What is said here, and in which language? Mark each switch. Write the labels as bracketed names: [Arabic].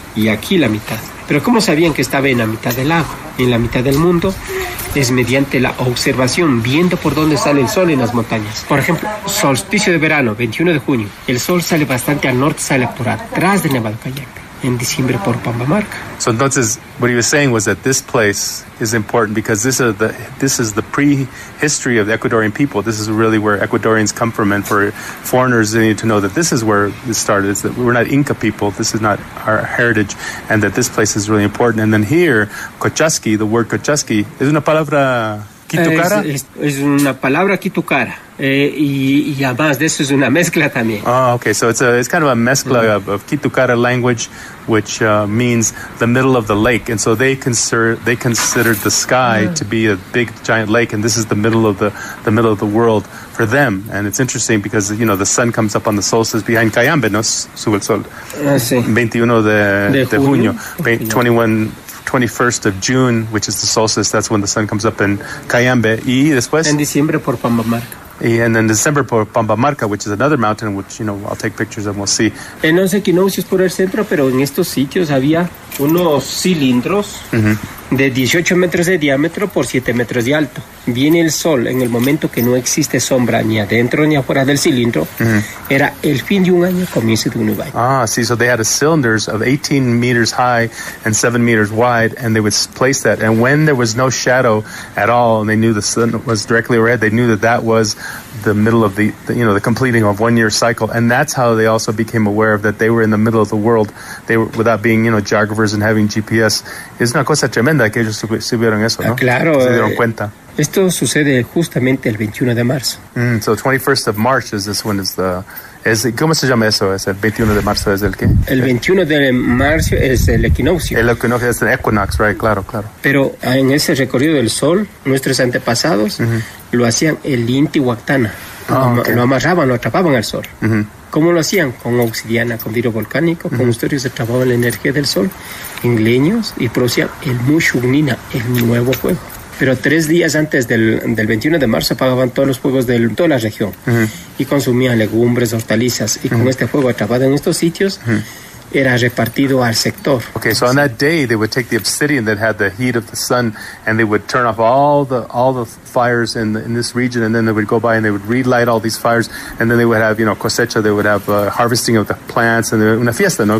[Spanish] Y aquí la mitad. Pero ¿cómo sabían que estaba en la mitad del lago? En la mitad del mundo es mediante la observación, viendo por dónde sale el sol en las montañas. Por ejemplo, solsticio de verano, 21 de junio. El sol sale bastante al norte, sale por atrás de Nevado Callaca. En diciembre por Pambamarca. [English] So entonces, what he was saying was that this place is important because this is the pre-history of the Ecuadorian people. This is really where Ecuadorians come from, and for foreigners, they need to know that this is where this started. It's that we're not Inca people. This is not our heritage, and that this place is really important. And then here, Cochasqui, the word Cochasqui, [Spanish] es una palabra Kitucara. Es una palabra Kitucara. Y además de eso es una mezcla también. [English] Oh, okay. So it's kind of a mezcla of Kitucara language, which means the middle of the lake, and so they considered the sky to be a big giant lake, and this is the middle of the world for them. And it's interesting because the sun comes up on the solstice behind Cayambe, [Spanish] no sube el sol. Sí. 21 de junio. [English] Okay. 21st of June, which is the solstice. That's when the sun comes up in Cayambe. [Spanish] Y después en diciembre por Pambamarca. [English] And in December [Spanish] por Pambamarca, [English] which is another mountain, which I'll take pictures and we'll see. [Spanish] En los equinoccios por el centro, pero en estos sitios había unos cilindros de 18 metros de diámetro por 7 metros de alto. Viene el sol en el momento que no existe sombra ni adentro ni afuera del cilindro. Era el fin de un año, comienzo de un nuevo año. [English] Ah, see, so they had cylinders of 18 meters high and 7 meters wide, and they would place that. And when there was no shadow at all, and they knew the sun was directly overhead, they knew that was the middle of the completing of 1 year cycle. And that's how they also became aware of that they were in the middle of the world. They were, without being, geographers and having GPS. [Spanish] Es una cosa tremenda que ellos supieron eso, ¿no? Claro. Se dieron cuenta. Esto sucede justamente el 21 de marzo. [English] So 21st of March is this one [Spanish] ¿cómo se llama eso? ¿Es el 21 de marzo? ¿Es el qué? El 21 de marzo es el equinoccio. El equinoccio es el equinox, right? Claro. Pero en ese recorrido del sol, nuestros antepasados lo hacían el Intihuatana. Lo amarraban, lo atrapaban al sol. ¿Cómo lo hacían? Con obsidiana, con vidrio volcánico, con ustedes atrapaban la energía del sol en leños y producían el Mushugnina, el nuevo fuego. Pero 3 días antes del 21 de marzo apagaban todos los fuegos de toda la región y consumían legumbres, hortalizas, y con este fuego atrapado en estos sitios era repartido al sector. [English] Okay, so on that day they would take the obsidian that had the heat of the sun and they would turn off all the fires in this region, and then they would go by and they would relight all these fires, and then they would have cosecha, they would have harvesting of the plants, and [Spanish] una fiesta, ¿no?